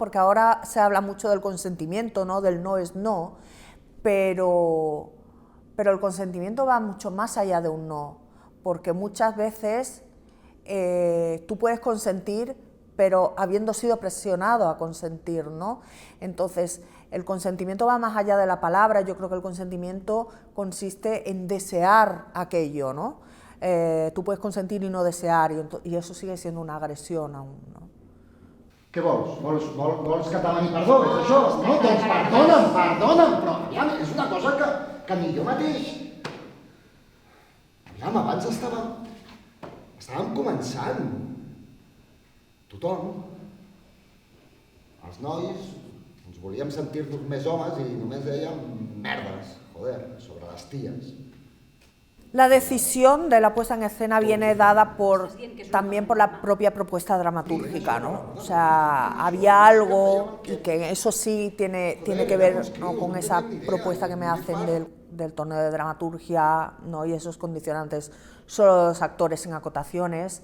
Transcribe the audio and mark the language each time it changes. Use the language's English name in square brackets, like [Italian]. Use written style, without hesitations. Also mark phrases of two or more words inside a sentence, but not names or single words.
[Spanish] Porque ahora se habla mucho del consentimiento, ¿no? Del no es no, pero el consentimiento va mucho más allá de un no, porque muchas veces tú puedes consentir, pero habiendo sido presionado a consentir, ¿no? Entonces, el consentimiento va más allá de la palabra. Yo creo que el consentimiento consiste en desear aquello, ¿no? Tú puedes consentir i no desear, [Catalan] i això [Spanish] sigue siendo una agresión aún, no? [Catalan] Què vols? Vols que te demani perdó? És això? No, doncs perdona'm, però aviam, és una cosa que ni jo mateix... Aviam, abans estàvem començant. Tothom, els nois, ens volíem sentir-nos més homes i només dèiem merdes, joder, sobre les ties. [Spanish] La decisión de la puesta en escena viene dada también por la propia propuesta dramatúrgica, ¿no? O sea, había algo, y que eso sí tiene que ver, ¿no? Con esa propuesta que me hacen del torneo de dramaturgia, ¿no? Y esos condicionantes, solo los actores sin acotaciones.